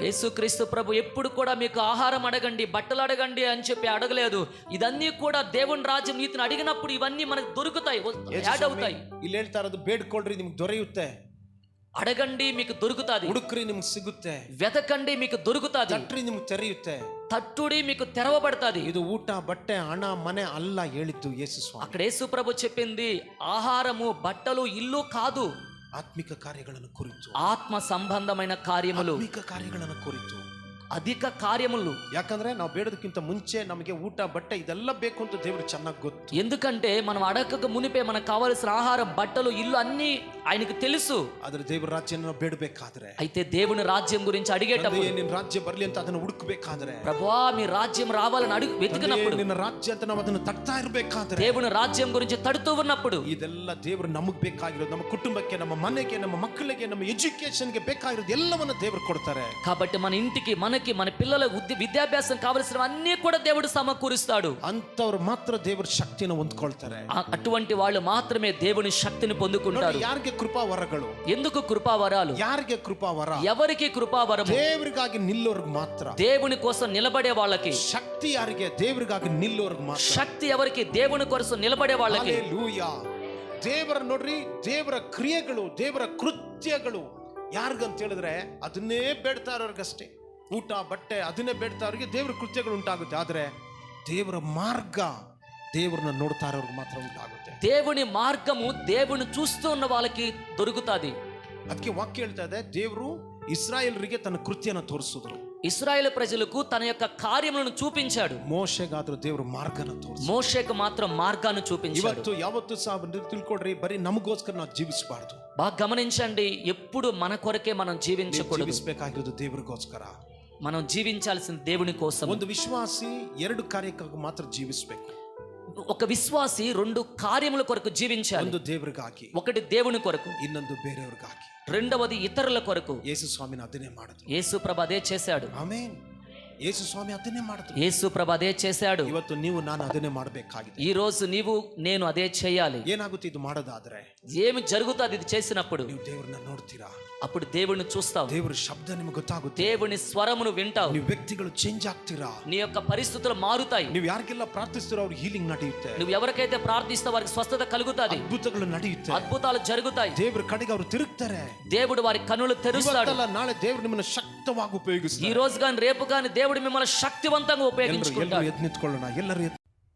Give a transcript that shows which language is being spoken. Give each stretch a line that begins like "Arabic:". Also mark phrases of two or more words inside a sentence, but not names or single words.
Telugu: యేసుక్రీస్తు ప్రభు ఎప్పుడు కూడా మీకు ఆహారం అడగండి, బట్టలు అడగండి అని చెప్పి అడగలేదు. ఇదన్నీ కూడా దేవుని రాజ్యం నీతిని అడిగినప్పుడు ఇవన్నీ మనకు దొరుకుతాయి, యాడ్ అవుతాయి.
Kannada: ಇಲ್ಲಿ ಹೇಳ್ತಾ ಇರೋದು ಬೇಡ್ಕೊಳ್ರಿ ನಿಮ್ಗೆ ದೊರೆಯುತ್ತೆ,
Telugu: అడగండి మీకు దొరుకుతాది,
Kannada: ಹುಡುಕ್ರಿ ನಿಮ್ಗೆ ಸಿಗುತ್ತೆ,
Telugu: వెతకండి మీకు దొరుకుతాది,
Kannada: ತಟ್ರಿ ನಿಮ್ಗೆ ತೆರೆಯುತ್ತೆ,
Telugu: తట్టుడి మీకు తెరవబడతాది.
Kannada: ಇದು ಊಟ ಬಟ್ಟೆ ಹಣ ಮನೆ ಅಲ್ಲ ಹೇಳಿದ್ದು ಯೇಸು ಸ್ವಾಮಿ.
Telugu: అక్కడ యేసు ప్రభు చెప్పింది ఆహారము బట్టలు ఇల్లు కాదు,
Kannada: ಆತ್ಮಿಕ ಕಾರ್ಯಗಳನ್ನು ಕುರಿತು,
Telugu: ఆత్మ సంబంధమైన కార్యములు,
Kannada: ಆತ್ಮಿಕ ಕಾರ್ಯಗಳನ್ನು ಕುರಿತು,
Telugu: అధిక కార్యములు.
Kannada: ಯಾಕಂದ್ರೆ ನಾವು ಬೇಡೋದಕ್ಕಿಂತ ಮುಂಚೆ ನಮಗೆ ಊಟ ಬಟ್ಟೆ ಇದೆಲ್ಲ ಬೇಕು ಅಂತ ದೇವರು ಚೆನ್ನಾಗಿ ಗೊತ್ತು.
Telugu: ఎందుకంటే మనం అడగక మునిపే మనకు కావాల్సిన ఆహారం బట్టలు ఇల్లు అన్ని ఆయనకు తెలుసు.
Kannada: ಆದ್ರೆ ದೇವರ ರಾಜ್ಯನ ಬೇಡಬೇಕಾದ್ರೆ,
Telugu: అయితే దేవుని రాజ్యం గురించి అడిగేటప్పుడు,
Kannada: ನಿನ್ನ ರಾಜ್ಯ ಬರ್ಲಿ ಅಂತ ಅದನ್ನು ಹುಡುಕಬೇಕಾದ್ರೆ,
Telugu: ప్రభువా మీ రాజ్యం రావాలని వెతికినప్పుడు,
Kannada: ನಿನ್ನ ರಾಜ್ಯ ಅಂತ ನಾವು ಅದನ್ನು ತಟ್ತಾ ಇರಬೇಕಾದ್ರೆ,
Telugu: దేవుని రాజ్యం గురించి తడుతూ ఉన్నప్పుడు,
Kannada: ಇದೆಲ್ಲ ದೇವರು ನಮಗೆ ಬೇಕಾಗಿರೋದು, ನಮ್ಮ ಕುಟುಂಬಕ್ಕೆ, ನಮ್ಮ ಮನೆಗೆ, ನಮ್ಮ ಮಕ್ಕಳಿಗೆ, ನಮ್ಮ ಎಜುಕೇಶನ್ಗೆ ಬೇಕಾಗಿರೋದು ಎಲ್ಲವನ್ನ ದೇವರು ಕೊಡ್ತಾರೆ.
Telugu: కాబట్టి మన ఇంటికి, మనకి, మన పిల్లల విద్యాభ్యాసం కావలసినవన్నీ కూడా దేవుడు సమకూరుస్తాడు.
Kannada: ಅಂತವ್ರು ಮಾತ್ರ ದೇವರ ಶಕ್ತಿಯನ್ನು ಹೊಂದ್ಕೊಳ್ತಾರೆ.
Telugu: అటువంటి వాళ్ళు మాత్రమే దేవుని శక్తిని పొందుకుంటారు.
Kannada: ಯಾರಿಗೆ ಕೃಪಾವರಗಳು?
Telugu: ఎందుకు కృపావరాలు?
Kannada: ಯಾರಿಗೆ ಕೃಪಾವರ?
Telugu: ఎవరికి కృపావరము?
Kannada: ದೇವರಿಗಾಗಿ ನಿಲ್ಲೋರ್ಗೆ ಮಾತ್ರ.
Telugu: దేవుని కోసం నిలబడే వాళ్ళకి.
Kannada: ಶಕ್ತಿ ಯಾರಿಗೆ? ದೇವರಿಗಾಗಿ ನಿಲ್ಲೋರ್ಗೆ ಮಾತ್ರ.
Telugu: శక్తి ఎవరికి? దేవుని కోసం నిలబడే వాళ్ళకి.
Kannada: ಹಲ್ಲೆಲೂಯಾ. ದೇವರ ನೋಡ್ರಿ, ದೇವರ ಕ್ರಿಯೆಗಳು, ದೇವರ ಕೃತ್ಯಗಳು ಯಾರಿಗಂತ ಹೇಳಿದ್ರೆ ಅದನ್ನೇ ಬೇಡ್ತಾ ಇರೋರ್ಗಷ್ಟೇ. ಊಟ ಬಟ್ಟೆ ಅದನ್ನೇ ಬೇಡ್ತಾ ಅವ್ರಿಗೆ ದೇವರ ಕೃತ್ಯಗಳು ಉಂಟಾಗುತ್ತೆ. ಆದ್ರೆ ದೇವರ ಮಾರ್ಗ దేవుని ನೋಡ್ತಾ ಇರೋರ್ಗೆ ಮಾತ್ರ ಉಂಟಾಗುತ್ತೆ.
Telugu: దేవుని మార్గము దేవుని చూస్తూ ఉన్న వాళ్ళకి దొరుకుతాది.
Kannada: ಅದಕ್ಕೆ ವಾಕ್ಯ ಹೇಳ್ತಾ ಇದೆ, ದೇವರು ಇಸ್ರಾಯೇಲರಿಗೆ ತನ್ನ ಕೃತ್ಯನ ತೋರಿಸಿದ್ರು.
Telugu: ఇశ్రాయేలు ప్రజలకు తన యొక్క కార్యములను చూపించాడు.
Kannada: ಮೋಶೆಗಾದ್ರೂ ದೇವರು ಮಾರ್ಗನ ತೋರಿಸಿದ್ರು.
Telugu: మోషేకు మాత్రం మార్గాన్ని చూపించాడు.
Kannada: ಇವತ್ತು ಯಾವತ್ತೂ ಸಹ ತಿಳ್ಕೊಡ್ರಿ, ಬರೀ ನಮಗೋಸ್ಕರ ನಾವು ಜೀವಿಸಬಾರ್ದು.
Telugu: బాగా గమనించండి, ఎప్పుడు మన కొరకే మనం జీవించకూడదు.
Kannada: ಜೀವಿಸಬೇಕಾಗಿರೋದು ದೇವರಿಗೋಸ್ಕರ.
Telugu: మనం జీవించాల్సిన దేవుని కోసం.
Kannada: ಒಂದು ವಿಶ್ವಾಸಿ 2 ಕಾರ್ಯಕ್ಕಾಗಿ ಮಾತ್ರ ಜೀವಿಸಬೇಕು.
Telugu: ఒక విశ్వాసి 2 కార్యముల కొరకు జీవించాలి.
Kannada: ಒಂದು ದೇವರಿಗಾಗಿ,
Telugu: ఒకటి దేవుని కొరకు,
Kannada: ಇನ್ನೊಂದು ಬೇರೆಯವರಿಗಾಗಿ,
Telugu: రెండవది ఇతరుల కొరకు.
Kannada: ಯೇಸು ಸ್ವಾಮಿನ ಅದನ್ನೇ ಮಾಡಿದ್ರು.
Telugu: యేసు ప్రభు అదే చేశాడు.
Kannada: ಆಮೆನ್. ಯೇಸು ಸ್ವಾಮಿ ಅದನ್ನೇ ಮಾಡಿದ್ರು.
Telugu: యేసు ప్రభు అదే చేశాడు.
Kannada: ಇವತ್ತು ನೀವು ನಾನು ಅದನ್ನೇ ಮಾಡಬೇಕಾಗಿದೆ.
Telugu: ఈ రోజు నీవు నేను అదే చేయాలి.
Kannada: ಏನಾಗುತ್ತೆ ಇದು ಮಾಡೋದಾದ್ರೆ?
Telugu: ఏమి జరుగుతుంది ఇది చేసినప్పుడు?
Kannada: ನೀವು ದೇವರನ್ನ ನೋಡ್ತೀರಾ,
Telugu: అప్పుడు దేవుని చూస్తావు,
Kannada: ದೇವರ ಶಬ್ದ ನಿಮಗೆ ಗೊತ್ತಾಗುತ್ತೆ,
Telugu: దేవుని స్వరమును వింటావు,
Kannada: ನೀವು వ్యక్ತಿಗಳು ಚೇಂಜ್ ಆಗ್ತೀರಾ,
Telugu: నీ యొక్క పరిస్థితులు మారుతాయి.
Kannada: ನೀವು ಯಾರಿಗೆಲ್ಲ ಪ್ರಾರ್ಥಿಸ್ತೀರೋ ಅವ್ರಿಗೆ ಹೀಲಿಂಗ್ ನಡೆಯುತ್ತೆ,
Telugu: నువ్వు ఎవరికైతే ప్రార్థిస్తావో వారికి స్వస్థత కలుగుతాది,
Kannada: ಅದ್ಭುತಗಳು ನಡೆಯುತ್ತೆ,
Telugu: అద్భుతాలు జరుగుతాయి,
Kannada: ದೇವರ ಕಡೆಗೆ ಅವರು ತಿರುಗ್ತಾರೆ.
Telugu: దేవుడు వారి కన్నులు తెరుస్తాడు.
Kannada: ಇವತ್ತಲ್ಲ ನಾಳೆ ದೇವರು ನಿಮ್ಮನ್ನು ಶಕ್ತವಾಗಿ
Telugu: ఈ
Kannada: ಉಪಯೋಗಿಸ್ತಾರೆ.
Telugu: రోజు కానీ రేపు కానీ దేవుడు మిమ్మల్ని శక్తివంతంగా ఉపయోగించుకుంటాడు.
Kannada: ಎಲ್ಲರೂ ಎದ್ದು ನಿಂತ್ಕೊಳ್ಳೋಣ. ಎಲ್ಲರೂ